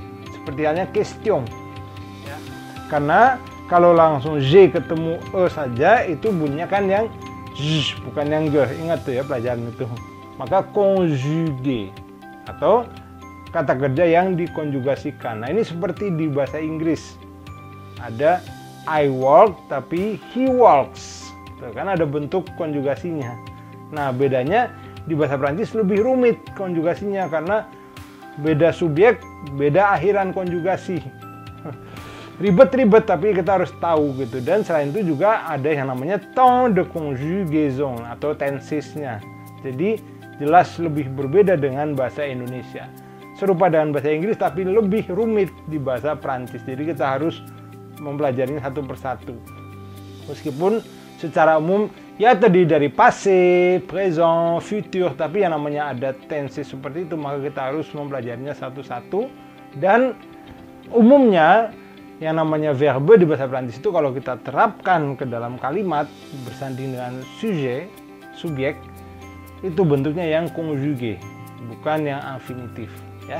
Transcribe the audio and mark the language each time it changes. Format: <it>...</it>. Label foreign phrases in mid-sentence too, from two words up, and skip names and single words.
<id>Seperti halnya question ya. Karena kalau langsung J ketemu E saja itu bunyinya kan yang J, bukan yang G. Ingat tuh ya pelajaran itu. Maka conjugué atau kata kerja yang dikonjugasikan. Nah, ini seperti di bahasa Inggris.</id> <en>Ada I work tapi he walks.</en> <id>Tuh, kan ada bentuk konjugasinya. Nah, bedanya di bahasa Prancis lebih rumit konjugasinya karena beda subjek, beda akhiran konjugasi. Ribet-ribet tapi kita harus tahu gitu. Dan selain itu juga ada yang namanya</id> <fr>temps de conjugaison</fr> <id>atau tensesnya. Jadi jelas lebih berbeda dengan bahasa Indonesia. Serupa dengan bahasa Inggris tapi lebih rumit di bahasa Prancis. Jadi kita harus mempelajarinya satu persatu. Meskipun secara umum ya terdiri dari</id> <fr>passé, présent, futur,</fr> <id>tapi yang namanya ada tense seperti itu, maka kita harus mempelajarinya satu-satu. Dan umumnya yang namanya verbe di bahasa Prancis itu kalau kita terapkan ke dalam kalimat bersanding dengan sujet, subjek, itu bentuknya yang conjugué, bukan yang infinitif, ya.</id>